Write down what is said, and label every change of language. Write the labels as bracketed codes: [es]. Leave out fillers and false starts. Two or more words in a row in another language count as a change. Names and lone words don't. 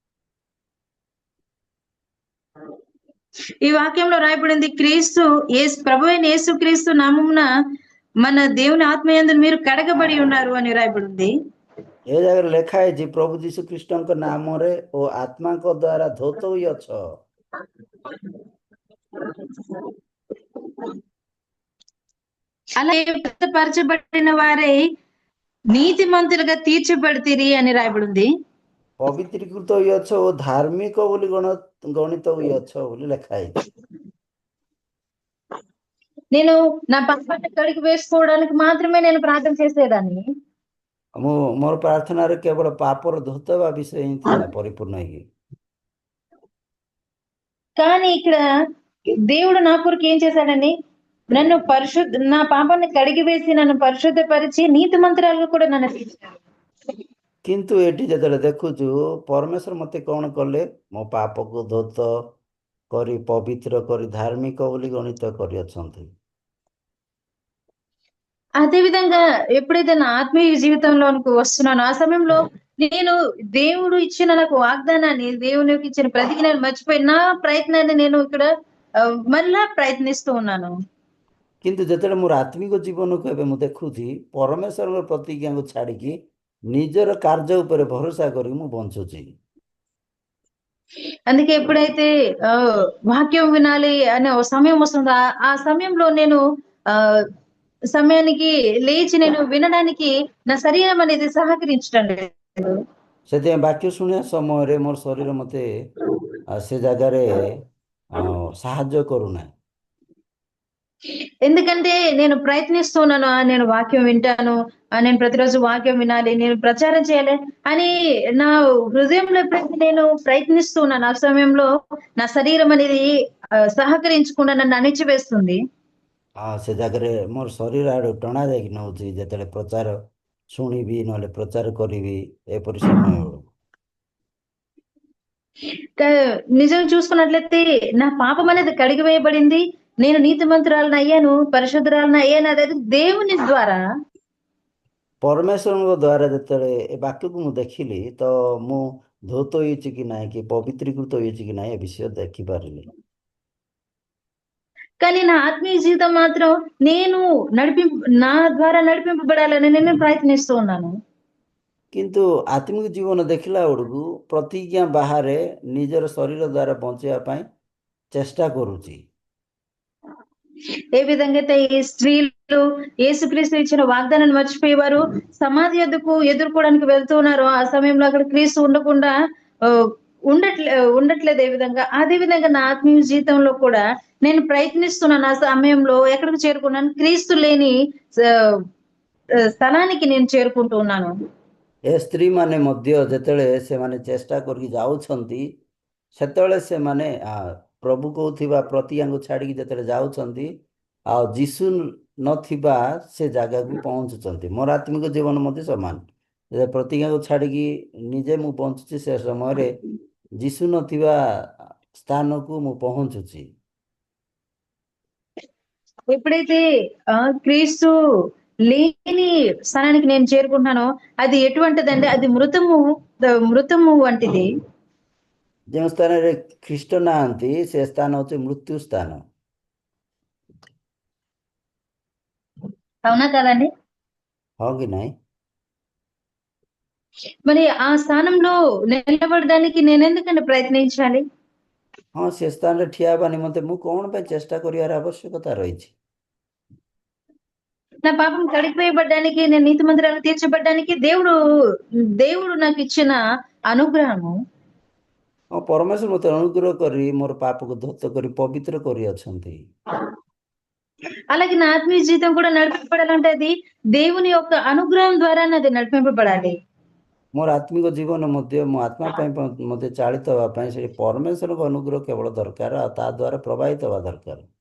[te] ఈ వాక్యంలో రాయబడింది, ప్రభు అయిన యేసు క్రీస్తు నామమున మన దేవుని ఆత్మయందు మీరు కడగబడి ఉన్నారు అని రాయబడింది। [or] ଏ ଜାଗାରେ ଲେଖା ହେଇଛି, ପ୍ରଭୁ ଯୀଶୁ ଖ୍ରୀଷ୍ଟଙ୍କ ନାମରେ ଓ ଆତ୍ମାଙ୍କ ଦ୍ୱାରା ଧୌତ ହୋଇଅଛ। [te] అలా పరచబడిన వారై నీతిమంతులుగా తీర్చబడితిరి అని రాయబడింది। [or] ପବିତ୍ରୀକୃତ ହୋଇଅଛ ଓ ଧାର୍ମିକ ବୋଲି ଗଣିତ ହୋଇଅଛ ବୋଲି ଲେଖା ହେଇଛି। [te] నేను నా పాపాన్ని కడిగి వేసుకోవడానికి మాత్రమే నేను ప్రార్థన చేసేదాన్ని। [or] ମୋର ପ୍ରାର୍ଥନାରେ କେବଳ ପାପର ଧୌତ ହେବା ବିଷୟ ହିଁ ଥିଲା ପରିପୂର୍ଣ୍ଣ ହେଇକି। [te] కానీ ఇక్కడ దేవుడు నా కొరకు ఏం చేశాడని, నన్ను నా పాపాన్ని కడిగి వేసి నన్ను పరిశుద్ధపరిచి నీతిమంతురాలుగా కూడా నన్ను తీర్చాడు। [or] କିନ୍ତୁ ଏଠି ଯେତେବେଳେ ଦେଖୁଛୁ, ପରମେଶ୍ୱର ମତେ କଣ କଲେ, ମୋ ପାପକୁ ଧୌତ କରି ପବିତ୍ର କରି ଧାର୍ମିକ ବୋଲି ଗଣିତ କରିଅଛନ୍ତି। [te] అదే విధంగా ఎప్పుడైతే నా ఆత్మీయ జీవితంలోనికి వస్తున్నానో, ఆ సమయంలో నేను దేవుడు ఇచ్చిన నాకు వాగ్దానాన్ని, దేవునికి ఇచ్చిన ప్రతిజ్ఞను మర్చిపోయి నా ప్రయత్నాన్ని నేను ఇక్కడ మళ్ళా ప్రయత్నిస్తూ ఉన్నాను। [or] କିନ୍ତୁ ଯେତେବେଳେ ମୋର ଆତ୍ମିକ ଜୀବନକୁ ଏବେ ମୁଁ ଦେଖୁଛି, ପରମେଶ୍ୱରଙ୍କ ପ୍ରତିଜ୍ଞାକୁ ଛାଡ଼ିକି ନିଜର କାର୍ଯ୍ୟ ଉପରେ ଭରସା କରିକି ମୁଁ ବଞ୍ଚୁଛି। [te] అందుకే ఎప్పుడైతే వాక్యం వినాలి అనే ఓ సమయం వస్తుందో, ఆ సమయంలో నేను సమయానికి లేచి నేను వినడానికి నా శరీరం అనేది సహకరించడం లేదు। [or] ସେଥିପାଇଁ ବାକ୍ୟ ଶୁଣିବା ସମୟରେ ମୋର ଶରୀର ମତେ ସେ ଜାଗାରେ ସାହାଯ୍ୟ କରୁନାହିଁ। [te] ఎందుకంటే నేను ప్రయత్నిస్తున్నాను, నేను వాక్యం వింటాను, నేను ప్రతిరోజు వాక్యం వినాలి, నేను ప్రచారం చేయాలి అని నా హృదయంలో ఎప్పుడైతే నేను ప్రయత్నిస్తున్నాను, ఆ సమయంలో నా శరీరం అనేది సహకరించకుండా నన్ను అణిచివేస్తుంది। [or] ସେ ଜାଗାରେ ମୋର ଶରୀର ଆଡୁ ଟଣା ଯାଇକି ନଉଛି, ଯେତେବେଳେ ପ୍ରଚାର ଶୁଣିବି ନହେଲେ ପ୍ରଚାର କରିବି ଏପରି ସମୟ ବେଳକୁ। [te] నిజం చూసుకున్నట్లయితే నా పాపం అనేది కడిగి వేయబడింది, నేను నీతిమంతురాలను అయ్యాను, పరిశుద్ధురాలను అయ్యాను, అదే దేవుని ద్వారా। [or] ପରମେଶ୍ୱରଙ୍କ ଦ୍ୱାରା ଯେତେବେଳେ ଏ ବାକ୍ୟକୁ ମୁଁ ଦେଖିଲି, ତ ମୁଁ ଧୌତ ହେଇଛି କି ନାହିଁ କି ପବିତ୍ରୀକୃତ ହେଇଛି କି ନାହିଁ ଏ ବିଷୟ ଦେଖିପାରିଲି। [te] కానీ నా ఆత్మీయ జీవితం మాత్రం నేను నా ద్వారా నడిపింపబడాలని నేను ప్రయత్నిస్తూ ఉన్నాను। [or] କିନ୍ତୁ ଆତ୍ମିକ ଜୀବନ ଦେଖିଲା ବେଳକୁ ପ୍ରତିଜ୍ଞା ବାହାରେ ନିଜର ଶରୀର ଦ୍ୱାରା ବଞ୍ଚିବା ପାଇଁ ଚେଷ୍ଟା କରୁଛି। [te] ఏ విధంగా అయితే ఈ స్త్రీలు యేసుక్రీస్తు ఇచ్చిన వాగ్దానాన్ని మర్చిపోయేవారు సమాధి యొద్దకు ఎదుర్కోవడానికి వెళ్తూ ఉన్నారు, ఆ సమయంలో అక్కడ క్రీస్తు ఉండకుండా ఉండట్లేదు। అదే విధంగా నా ఆత్మీయ జీవితంలో కూడా నేను ప్రయత్నిస్తున్నాను। ఆ సమయంలో ఎక్కడికి చేరుకున్నాను, క్రీస్తు లేని స్థలానికి నేను చేరుకుంటూ ఉన్నాను। [or] ଏ ସ୍ତ୍ରୀ ମାନେ ମଧ୍ୟ ଯେତେବେଳେ ସେମାନେ ଚେଷ୍ଟା କରିକି ଯାଉଛନ୍ତି, ସେତେବେଳେ ସେମାନେ ପ୍ରଭୁ କହୁଥିବା ପ୍ରତିଜ୍ଞାକୁ ଛାଡ଼ିକି ଯେତେବେଳେ ଯାଉଛନ୍ତି, ଆଉ ଯୀଶୁ ନଥିବା ସେ ଜାଗାକୁ ପହଞ୍ଚୁଛନ୍ତି। ମୋର ଆତ୍ମିକ ଜୀବନ ମଧ୍ୟ ସମାନ, ପ୍ରତିଜ୍ଞାକୁ ଛାଡ଼ିକି ନିଜେ ମୁଁ ବଞ୍ଚୁଛି, ସେ ସମୟରେ ଯୀଶୁ ନଥିବା ସ୍ଥାନକୁ ମୁଁ ପହଞ୍ଚୁଛି। [te] ఎప్పుడైతే క్రీస్తు లేని స్థానానికి నేను చేరుకుంటున్నానో, అది ఎటువంటిదంటే అది మృతము వంటిది। [or] ଯେଉଁ ସ୍ଥାନରେ ଖ୍ରୀଷ୍ଟ ନାହାନ୍ତି ସେ ସ୍ଥାନ ହେଉଛି ମୃତ୍ୟୁ ସ୍ଥାନ। [te] అవునా కదండి? [or] ହଁ କି ନାହିଁ? [te] మరి ఆ స్థానంలో నిలబడడానికి నేను ఎందుకంటే ప్రయత్నించాలి? [or] ହଁ, ସେ ସ୍ଥାନରେ ଠିଆ ହେବା ନିମନ୍ତେ ମୁଁ କ'ଣ ପାଇଁ ଚେଷ୍ଟା କରିବାର ଆବଶ୍ୟକତା ରହିଛି? [te] నా పాపం కడిగివేయబడ్డానికి, నేను నీతిమంతురాలు తీర్చబడ్డానికి దేవుడు నాకు ఇచ్చిన అనుగ్రహము। [or] ପରମେଶ୍ୱର ମୋତେ ଅନୁଗ୍ରହ କରି ମୋର ପାପକୁ ଧୌତ କରି ପବିତ୍ର କରିଅଛନ୍ତି। [te] అలాగే నా ఆత్మీయ జీవితం కూడా నడిపింపబడాలంటే అది దేవుని యొక్క అనుగ్రహం ద్వారా అది నడిపింపబడాలి। [or] ମୋର ଆତ୍ମିକ ଜୀବନ ମଧ୍ୟ ମୋ ଆତ୍ମା ପାଇଁ ମୋତେ ଚାଳିତ ହେବା ପାଇଁ ସେଠି ପରମେଶ୍ୱରଙ୍କ ଅନୁଗ୍ରହ କେବଳ ଦରକାର, ଆଉ ତା ଦ୍ୱାରା ପ୍ରବାହିତ ହେବା ଦରକାର।